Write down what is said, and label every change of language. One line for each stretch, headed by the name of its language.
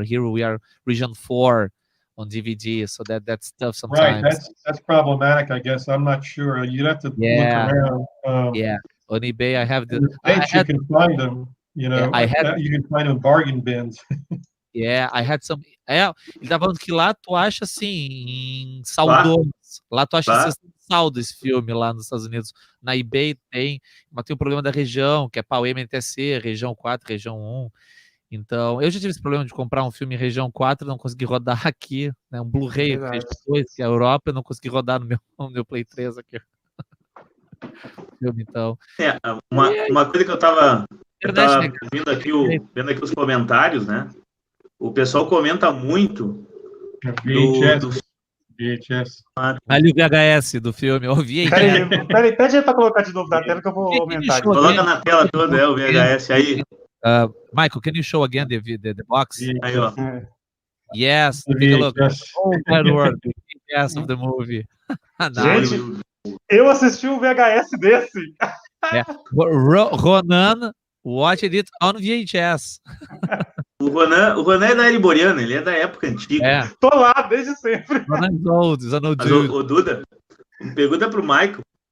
English: Here we are region 4 on DVD, so that's tough sometimes. Right, that's problematic, I guess. I'm not sure. You'd have to look around. On eBay I have you can find them. You know, you can find them in bargain bins. I had some.
Portuguese: Ele tá falando que lá tu acha assim, em saldomas. Lá tu acha em saldo esse filme lá nos Estados Unidos. Na eBay mas tem o problema da região, que é PAL MTC, região 4, região 1. Então, eu já tive esse problema de comprar um filme em região 4 e não consegui rodar aqui, né? Um Blu-ray região 2, que é a Europa, eu não consegui rodar no meu Play 3 aqui. Filme, então. Uma coisa que eu tava vendo aqui os comentários, né? O pessoal comenta muito VHS. Ali o VHS do filme, o VHS. Peraí, pede aí pra colocar de novo na tela que eu vou aumentar. Coloca na tela toda, o VHS aí.
English: Michael, can you show again the box?
Portuguese: Aí, ó.
English: Yes, take a look. Oh, that word, the VHS of the movie.
Portuguese: Gente, eu assisti um VHS desse.
English: Ronan watched it on VHS.
Portuguese: O Ronan é da Ereboriana, ele é da época antiga. Tô lá desde sempre.
English: Ronan is old,
Portuguese: Mas o Duda, pergunta pro Michael.